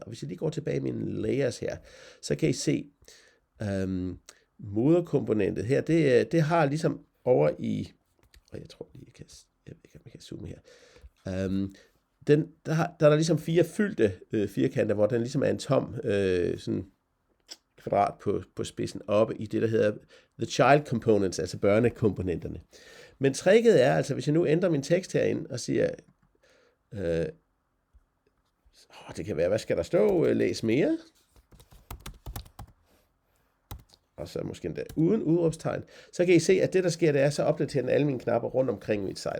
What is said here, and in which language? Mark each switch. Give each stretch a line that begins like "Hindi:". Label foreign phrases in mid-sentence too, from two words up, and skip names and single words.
Danish: Og hvis jeg lige går tilbage i mine layers her, så kan I se moderkomponentet her, det har ligesom over i, og jeg tror lige, jeg ved ikke, om jeg kan zoome her. Der er der ligesom 4 fyldte firkanter, hvor den ligesom er en tom sådan kvadrat på spidsen oppe i det, der hedder
English: the child components,
Danish: altså børnekomponenterne. Men tricket er altså, hvis jeg nu ændrer min tekst herinde og siger, det kan være, hvad skal der stå? Læs mere. Og så måske endda uden udråbstegn. Så kan I se, at det, der sker, det er, så opdaterer den alle mine knapper rundt omkring mit site.